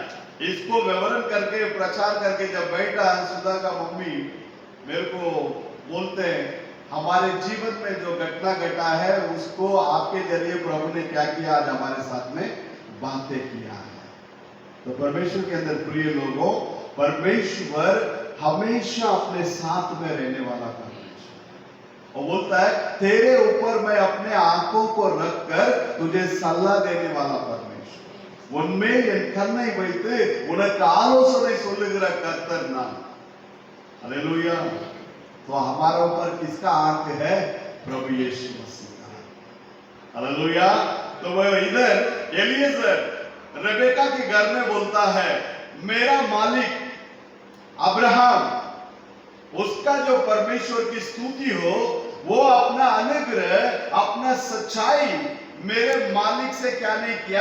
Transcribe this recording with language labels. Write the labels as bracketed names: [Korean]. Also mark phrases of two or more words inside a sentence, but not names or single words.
[Hindi] इसको विवरण करके प्रचार करके जब बैठा, सुधा का मम्मी मेरे को बोलते हैं, हमारे जीवन में जो घटना घटा है उसको आपके जरिए प्रभु ने क्या किया, आज हमारे साथ में बातें किया है। तो परमेश्वर के अंदर प्रिय लोगों, परमेश्वर हमेशा अपने साथ में रहने वाला परमेश्वर, और बोलता है तेरे ऊपर मैं अपने आंखों को रखकर तुझे सलाह देने वाला परमेश्वर, [Tamil] உன்மேல் என் கண்ணை வைத்து உனக்கு ஆலோசனை சொல்லுகிற கர்த்தர் நான்। [Hindi] हालेलुया। तो हमारे ऊपर किसका आंख है? प्रभु यीशु मसीह का। हालेलुया। तो वो इधर एलिएजर रेबेका के घर में बोलता है, मेरा मालिक अब्राहम, उसका जो परमेश्वर की स्तुति हो, वो अपना अनुग्रह, अपना सच्चाई मेरे मालिक से क्या नहीं किया?